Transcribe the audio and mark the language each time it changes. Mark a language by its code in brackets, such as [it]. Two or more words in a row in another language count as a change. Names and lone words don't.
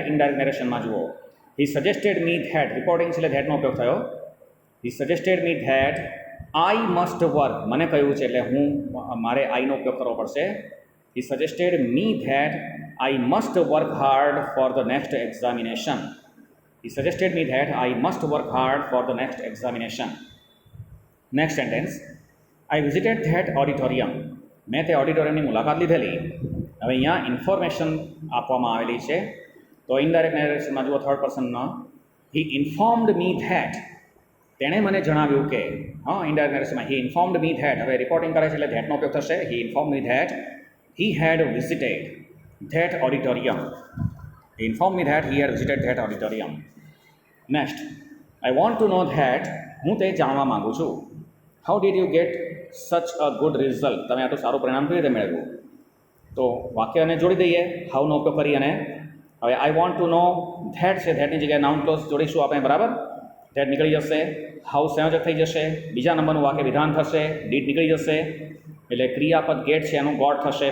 [en] indirect narrationમાં જુઓ he suggested me that. [gu] રિપોર્ટિંગ છે એટલે ધેટનો ઉપયોગ થયો. [en] he suggested me that I must work. [gu] મને કહ્યું છે એટલે મારે આઈનો ઉપયોગ કરવો પડશે. [en] he suggested me that I must work hard for the next examination. He suggested me that I must work hard for the next examination. Next sentence. I visited that auditorium. [gu] મેં તે ઓડિટોરિયમની મુલાકાત લીધેલી. હવે અહીંયા ઇન્ફોર્મેશન આપવામાં આવેલી છે. [en] તો indirect narrationમાં જુઓ third personનો he informed me that. [gu] તેણે મને જણાવ્યું કે [en] indirect narrationમાં he informed me that. [gu] હવે રિપોર્ટિંગ કરે છે એટલે ધેટનો ઉપયોગ થશે. [en] he informed me that he had visited that auditorium. He informed me that he had visited that auditorium. Next, I want to know that. [gu] હું તે જાણવા માંગુ છું. [en] How did you get such a good result? [gu] તમે આટલું સારું પરિણામ કેવી રીતે મેળવ્યું? તો વાક્યને જોડી દઈએ હાઉનો ઉપયોગ કરી અને હવે [en] I want to know that [gu] છે. ધેટની જગ્યાએ [en] noun clause [gu] જોડીશું આપણે. બરાબર, ધેટ નીકળી જશે. હાઉ સંયોજક થઈ જશે. બીજા નંબરનું વાક્ય વિધાન થશે. ડીડ નીકળી જશે એટલે ક્રિયાપદ ગેટ છે એનું ગોટ થશે.